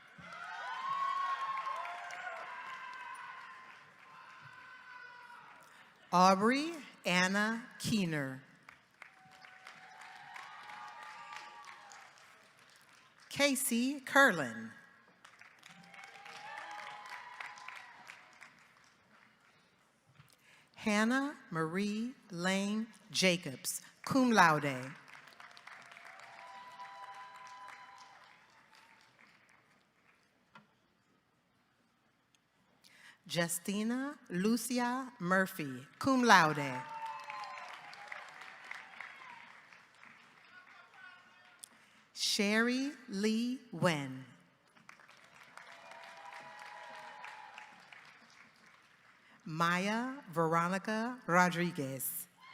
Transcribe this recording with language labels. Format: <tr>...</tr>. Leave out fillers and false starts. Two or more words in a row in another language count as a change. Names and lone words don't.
<en>Aubrey Anna Keener. Casey Curlin. Hannah Marie Lane Jacobs,</en> <la>cum laude.</la> <en>Justina Lucia Murphy,</en> <la>cum laude.</la> <en>Sherry Lee Wen. Maya Veronica Rodriguez.</en>